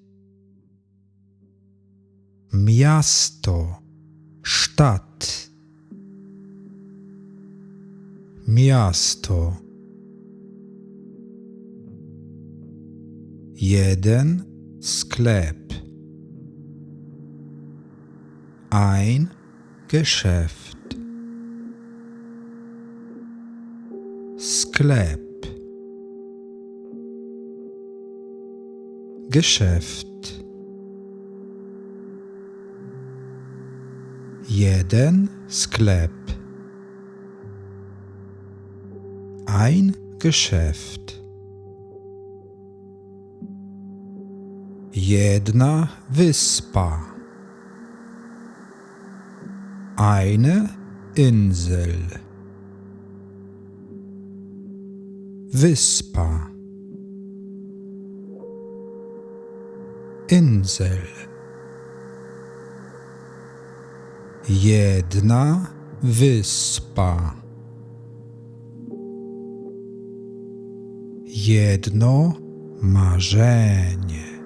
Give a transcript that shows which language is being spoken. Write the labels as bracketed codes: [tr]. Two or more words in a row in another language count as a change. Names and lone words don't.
[pl] Miasto. [de] Stadt. Miasto. [pl] jeden sklep, [de] ein Geschäft, sklep, Geschäft, [pl] jeden sklep, [de] ein Geschäft, [pl] jedna wyspa, [de] eine Insel, wyspa, Insel, [pl] jedna wyspa, jedno marzenie,